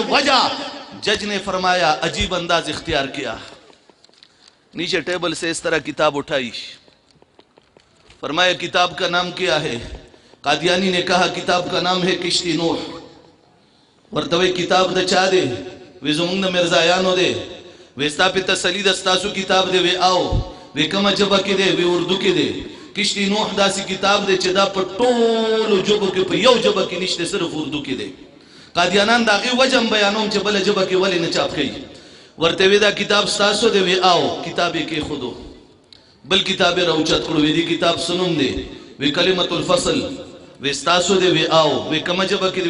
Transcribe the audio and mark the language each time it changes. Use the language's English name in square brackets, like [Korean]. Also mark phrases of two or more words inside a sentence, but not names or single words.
[Urdu] وجہ جج نے فرمایا، عجیب انداز اختیار کیا، نیچے ٹیبل سے اس طرح کتاب اٹھائی، فرمایا کتاب کا نام کیا ہے؟ قادیانی نے کہا کتاب کا نام ہے کشتی نوح۔ [Pashto] ورتوی کتاب دا چاہ دے، وی زمونږ د مرزایانو دی وی ستا پې تسلي ده ستاسو کتاب دی وی آو وی کومه ژبه کې دی وی اردو کې دی کشتی نوح داسې کتاب دی چې دا په ټولو ژبو کې په یو ژبه کې نشته صرف اردو کې دی قادیانان د هغې وجه هم بیانوم چې بله ژبه کې ولې نه چاپ کوي ورته وی دا کتاب ستاسو دی وی آو کتاب یې کېښودو بل کتاب یې راوچت کړو وی دې کتاب څه نوم دی وی کلمة الفصل وی ستاسو دی وی آو وی کومه ژبه کې دی